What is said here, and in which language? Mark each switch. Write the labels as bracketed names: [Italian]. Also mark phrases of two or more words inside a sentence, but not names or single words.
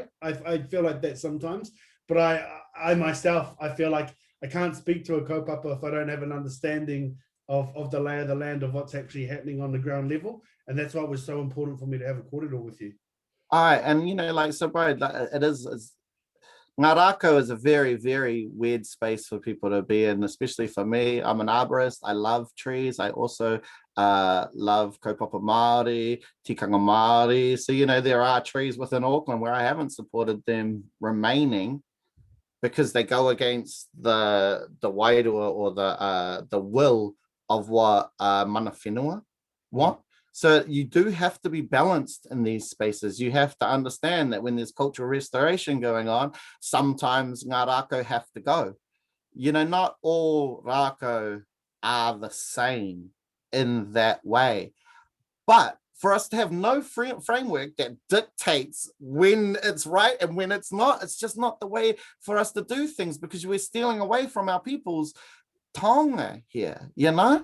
[English] I feel like that sometimes, but I myself, I feel like I can't speak to a kaupapa if I don't have an understanding of the lay of the land, of what's actually happening on the ground level. And that's why it was so important for me to have a kōrero with you. And you know, like, so Brian, it is [Māori] ngā rākau [English] is a very, very weird space for people to be in, especially for me. I'm an arborist. I love trees. I also love [Māori] kaupapa Māori, tikanga Māori. [English] So, you know, there are trees within Auckland where I haven't supported them remaining because they go against the wairua or the will of what [Māori] mana whenua [English] want. So you do have to be balanced in these spaces. You have to understand that when there's cultural restoration going on, sometimes [Māori] ngā rākau [English] have to go. You know, not all rākau are the same in that way. But for us to have no framework that dictates when it's right and when it's not, it's just not the way for us to do things, because we're stealing away from our people's taonga here, you know?